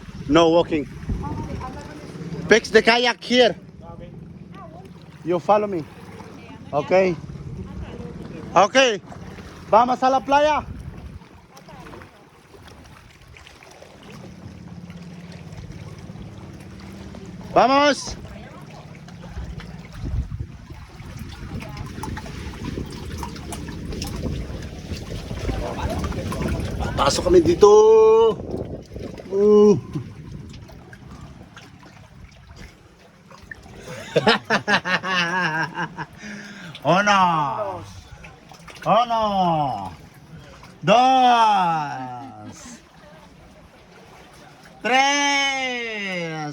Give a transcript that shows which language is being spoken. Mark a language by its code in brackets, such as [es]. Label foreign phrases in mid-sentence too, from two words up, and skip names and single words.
[en] No walking. Fix the kayak here. You follow me. Okay. [es] Okay. Vamos a la playa. Vamos. [tl] Pasok kami dito. [es] Uno. Uno. Dos. Tres.